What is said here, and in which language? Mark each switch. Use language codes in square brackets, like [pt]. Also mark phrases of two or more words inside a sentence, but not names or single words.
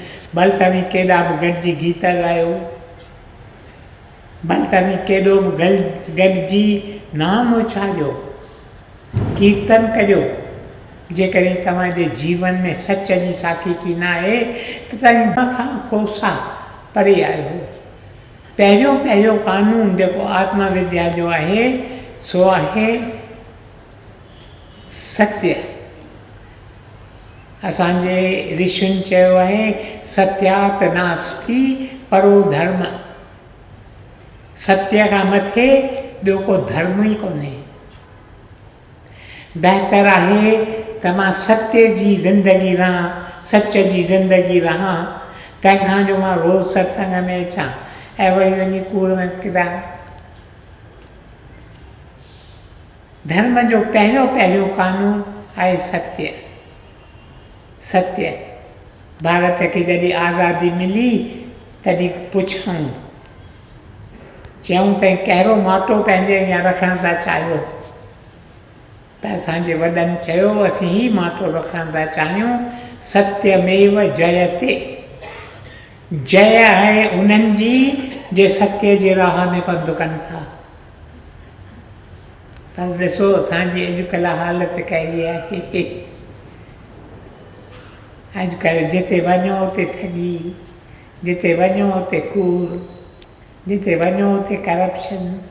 [sd] भले तव्हां केॾा बि गॾिजी गीत ॻायो, भले तव्हां केॾो बि गॾिजी नाम उछारियो, कीर्तन करियो, जेकॾहिं तव्हांजे जीवन में सच जी साखी न आहे त तव्हां खां कोसा परे आहियो। पहिरियों कानून जेको आत्मविद्या जो आहे सो आहे सत्य। असांजे ऋषियुनि चयो आहे [sa] सत्यात नास्ति परो धर्म। [sd] सत्य खां मथे ॿियो को धर्म ई कोन्हे। बहितर आहे त मां सत्य जी ज़िंदगी रहां, सच जी ज़िंदगी रहां, तंहिंखां जो मां रोज़ु सत्संग में अचां ऐं वरी वञी कूड़ में किरां। धर्म जो पहिरियों कानून आहे सत्य। सत्य। भारत खे जॾहिं आज़ादी मिली तॾहिं पुछूं, चयूं त कहिड़ो माटो पंहिंजे अॻियां रखणु था चाहियो, त असांजे वॾनि चयो असीं ही माटो रखणु था चाहियूं, [sa] सत्यमेव जयते। [sd] जय आहे उन्हनि जी जे सत्य जे राह में पंधु कनि था। पर ॾिसो असांजी अॼुकल्ह हालति कहिड़ी आहे। अॼुकल्ह जिते वञो उते ठगी, जिते वञो उते कूड़, जिते वञो उते करप्शन।